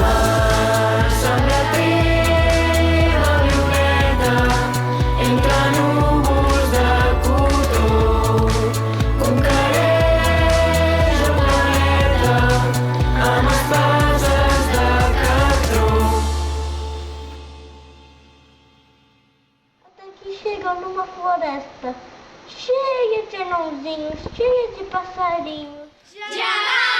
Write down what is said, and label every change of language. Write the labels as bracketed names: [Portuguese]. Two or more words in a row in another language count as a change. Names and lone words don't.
[Catalan] Avança amb la teva avioneta entre núvols de cotó. Conquereix el planeta amb espases de cartró. [Portuguese] Até que chegam numa floresta cheia de anãozinhos, cheia de passarinhos. Já!